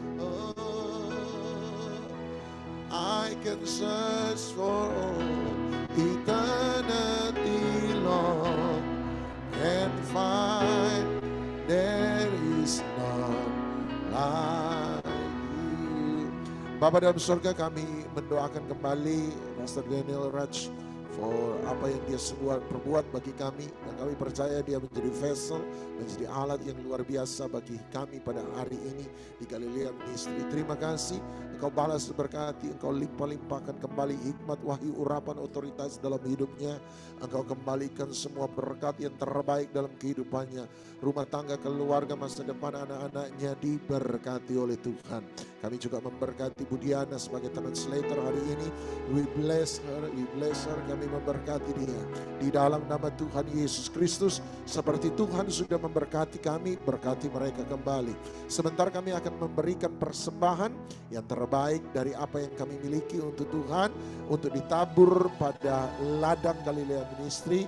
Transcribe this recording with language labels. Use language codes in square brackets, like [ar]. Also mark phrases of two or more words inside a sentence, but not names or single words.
[en] Oh, I can search for all eternity, Lord, and find there is none like you. [id] Bapa dalam surga, kami mendoakan kembali Pastor Daniel Raj for apa yang dia perbuat bagi kami, dan kami percaya dia menjadi vessel, menjadi alat yang luar biasa bagi kami pada hari ini di Galilea Ministry. Terima kasih, Engkau balas berkati, Engkau limpah-limpahkan kembali hikmat, wahyu, urapan, otoritas dalam hidupnya. Engkau kembalikan semua berkat yang terbaik dalam kehidupannya. Rumah tangga, keluarga, masa depan anak-anaknya diberkati oleh Tuhan. Kami juga memberkati Budiana sebagai translator hari ini. [en] We bless her. [id] Kami memberkati dia di dalam nama Tuhan Yesus Kristus. Seperti Tuhan sudah memberkati kami, berkati mereka kembali. Sebentar kami akan memberikan persembahan yang terbaik dari apa yang kami miliki untuk Tuhan, untuk ditabur pada ladang Galilea Ministry.